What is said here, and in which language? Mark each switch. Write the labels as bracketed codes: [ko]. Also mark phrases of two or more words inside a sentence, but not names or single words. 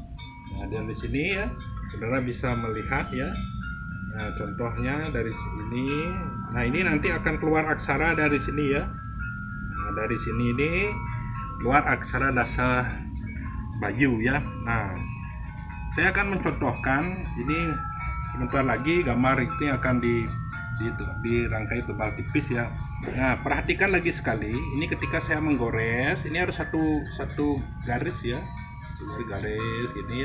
[id] Nah, dan di sini ya saudara bisa melihat ya. Nah, contohnya dari sini. Nah, ini nanti akan keluar aksara dari sini ya. Nah, dari sini ini keluar aksara dasa bayu ya. Nah, saya akan mencontohkan ini sebentar lagi. Gambar ini akan dirangkai tebal tipis ya. Nah, perhatikan lagi sekali. Ini ketika saya menggores, ini harus satu garis ya, garis gini ya.